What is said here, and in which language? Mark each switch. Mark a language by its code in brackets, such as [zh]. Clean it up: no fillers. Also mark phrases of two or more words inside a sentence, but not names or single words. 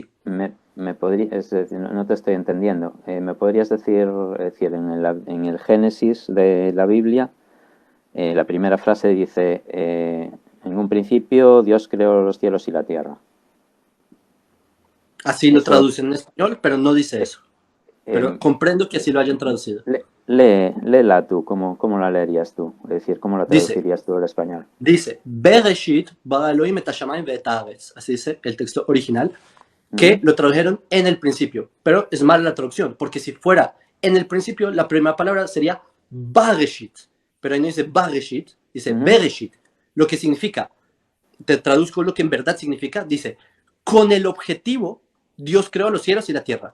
[es] me podría, es decir, no te estoy entendiendo. ¿Me podrías decir, en el Génesis de la Biblia, la primera frase dice, en un principio Dios creó los cielos y la tierra? Así lo Eso, traducen en español, pero no dice eh, eso. Pero eh, comprendo que así lo hayan traducido. léela tú, ¿cómo la leerías tú? Es decir, ¿cómo la Dice, traducirías tú al español? Dice, [he] בראשית ברא אלהים את השמים ואת הארץ. [es] Así dice el texto original, que Ujú, lo tradujeron en el principio. Pero es mala la traducción, porque si fuera en el principio, la primera palabra sería Bareshit. Pero ahí no dice Bareshit, dice ujú. Bereshit. Lo que significa, te traduzco lo que en verdad significa, dice, con el objetivo, Dios creó los cielos y la tierra.